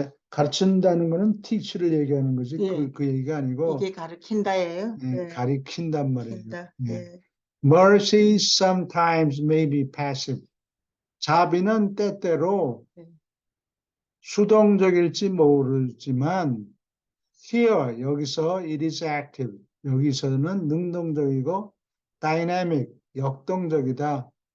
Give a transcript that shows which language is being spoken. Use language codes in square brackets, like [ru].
[ko] 가르친다는 거는 teach를 얘기하는 거지. 예. 그 얘기가 아니고 이게 가르친다예요? 예, 가리킨단 말이에요. 가르친다. 예. 예. [en] Mercy sometimes may be passive. [ko] 자비는 때때로 수동적일지 모르지만 [en] here [ko] 여기서 [en] it is active. [ko] 여기서는 능동적이고 dynamic 역동적이다.